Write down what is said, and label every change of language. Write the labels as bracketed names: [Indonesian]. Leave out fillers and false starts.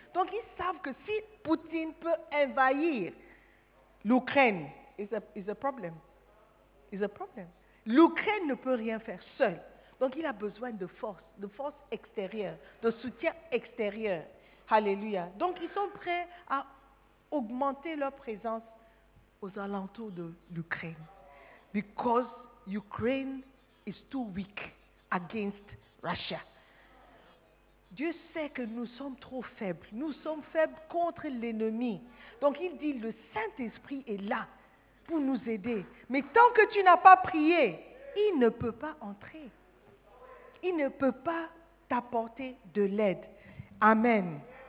[French] Donc ils savent que si Poutine peut envahir l'Ukraine, [English] it's a problem. It's a problem. [French] L'Ukraine ne peut rien faire seule. Donc il a besoin de force extérieure, de soutien extérieur. Alléluia. Donc ils sont prêts à augmenter leur présence aux alentours de l'Ukraine. [English] Because Ukraine is too weak against Russia. [French] Dieu sait que nous sommes trop faibles. Nous sommes faibles contre l'ennemi. Donc il dit, le Saint-Esprit est là pour nous aider. Mais tant que tu n'as pas prié, il ne peut pas entrer. Il ne peut pas t'apporter de l'aide. Amen.